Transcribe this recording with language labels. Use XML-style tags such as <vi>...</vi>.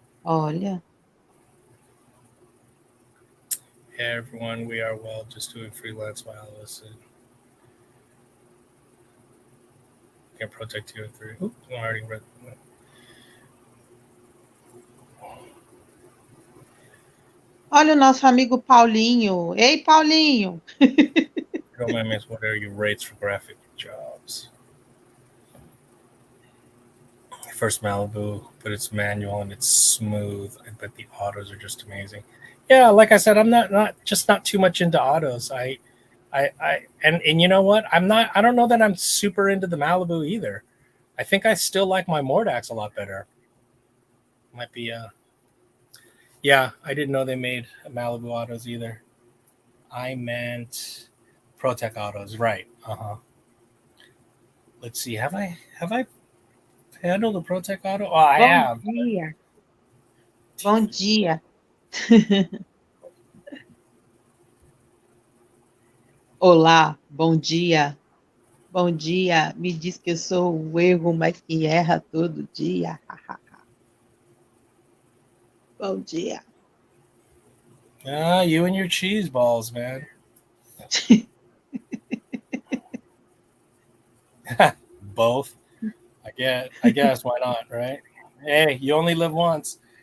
<pt>Olha.</pt> <en>Hey everyone, we are well, just doing freelance while I listen. Can Protec TR3. Oops, I already read that.</en> <pt>Olha o nosso amigo Paulinho. Ei, Paulinho!</pt> <en>Don't mind me, what are your rates for graphic jobs? First Malibu, but it's manual and it's smooth. I bet the autos are just amazing. Yeah, like I said, I'm not too much into autos. And you know what? I don't know that I'm super into the Malibu either. I think I still like my Mordax a lot better. Might be yeah, I didn't know they made Malibu autos either. I meant Protec autos, right? Let's see. Have I handled a Protec auto? Oh, I</en> <pt>Bom</pt> <en>have.</en> <pt>dia. Bom dia. Olá, bom dia. Bom dia. Me diz que eu sou o erro, mas que erra todo dia. Bom dia.</pt> <en>Ah, you and your cheese balls, man. Both. I guess why not, right? Hey, you only live once.</en>